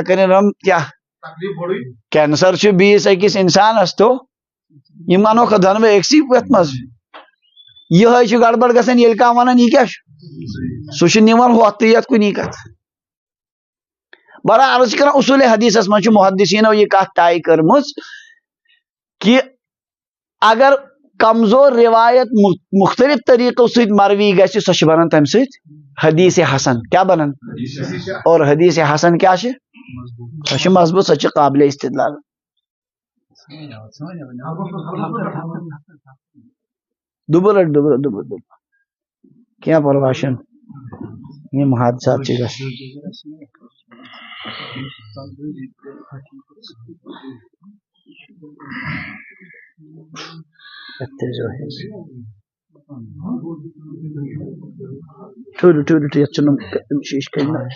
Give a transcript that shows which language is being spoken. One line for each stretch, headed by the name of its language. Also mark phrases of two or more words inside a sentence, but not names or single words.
Kashmiri: کٔرِنۍ رحم کیٛاہ کینسر چھُ بیٚیِس أکِس انسانس تو یِم انوکھ دۄنوے أکسٕے یتھ منٛز یِہے چھُ گڑبڑ گژھان ییٚلہِ کانٛہہ ونان یہِ کیٛاہ چھُ سُہ چھُ نِوان ہۄتھ تہٕ یتھ کُنی کتھ بہرحال عرض چھِ کران اصوٗلِ حدیثس منٛز چھُ محدثیٖنو یہِ کتھ طے کٔرمٕژ کہِ اگر کمزور روایت
Urdu: مختلف طریقوں
Kashmiri: سۭتۍ مروی گژھِ سۄ چھِ بنان تمہِ سۭتۍ حدیث حسن کیا بنان اور حدیث حسن کیا چھِ سۄ چھِ مضبوط سۄ چھِ قابل استدلال دُبہٕ رٹ کینٛہہ پرواے چھُنہٕ یِم حادثات چھِ گژھان ٹھوٗرِ یتھ چھُنہٕ شیٖشہٕ کٔنۍ